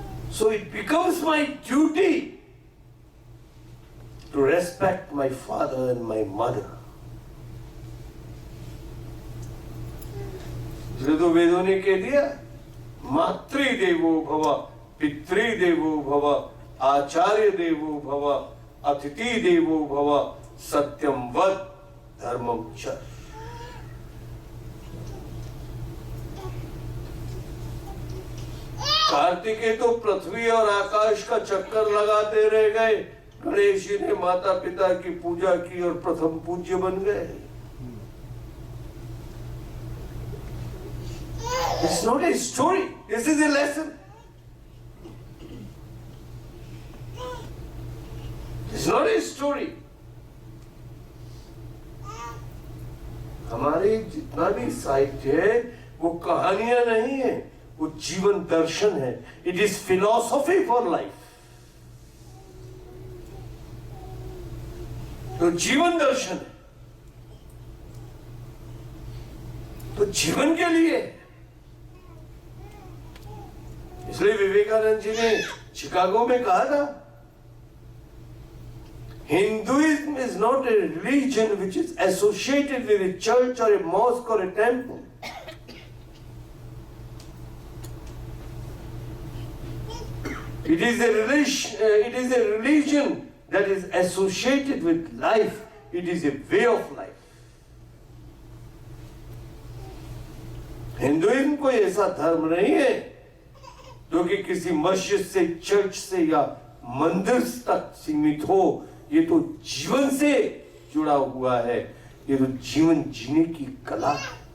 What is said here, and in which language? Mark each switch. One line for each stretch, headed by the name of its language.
English: So it becomes my duty to respect my father and my mother.
Hindi: इसलिए तो वेदों ने कह दिया
Sanskrit: मातृदेवो भव, पितृदेवो भव, आचार्य देवो भव, अतिथि देवो भव, सत्यम वद धर्मम च।
Hindi: कार्तिकेय तो पृथ्वी और आकाश का चक्कर लगाते रह गए, गणेश जी ने माता पिता की पूजा की और प्रथम पूज्य बन गए।
English: It's not a story, this is a lesson. It's not a story.
Hindi: हमारे जितना भी साहित्य है वो कहानियां नहीं है, वो जीवन दर्शन है।
English: It is philosophy for life.
Hindi: तो जीवन दर्शन है, तो जीवन के लिए। इसलिए विवेकानंद जी ने शिकागो में कहा था,
English: Hinduism is not a religion which is associated with a church or a mosque or a temple. It is a religion that is associated with life. It is a way of life.
Hindi: Hinduism कोई ऐसा धर्म नहीं है जो कि किसी मस्जिद से, चर्च से या मंदिर तक सीमित हो। ये तो जीवन से जुड़ा हुआ है। ये तो जीवन जीने की कला है।